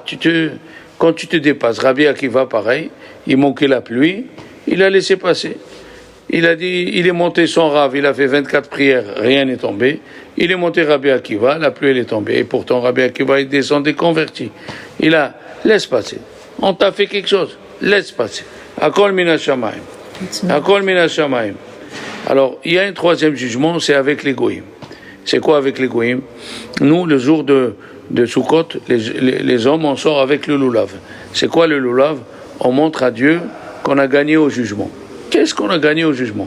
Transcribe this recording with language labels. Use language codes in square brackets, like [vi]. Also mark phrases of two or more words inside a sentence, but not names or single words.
[fr] Quand tu te dépasses, Rabbi Akiva, pareil, il manquait la pluie, il a laissé passer. Il a dit, il est monté son Rav, il a fait 24 prières, rien n'est tombé. Il est monté Rabbi Akiva, la pluie elle est tombée. Et pourtant Rabbi Akiva, il descendait converti. Il a, laisse passer. On t'a fait quelque chose, laisse passer. [he] הכל מן השמים. הכל מן השמים. [fr] Alors, il y a un troisième jugement, c'est avec les goïms. C'est quoi avec les goïms? Nous, le jour de Sukkot, les hommes, on sort avec le lulav. C'est quoi le lulav? On montre à Dieu qu'on a gagné au jugement. Qu'est-ce qu'on a gagné au jugement?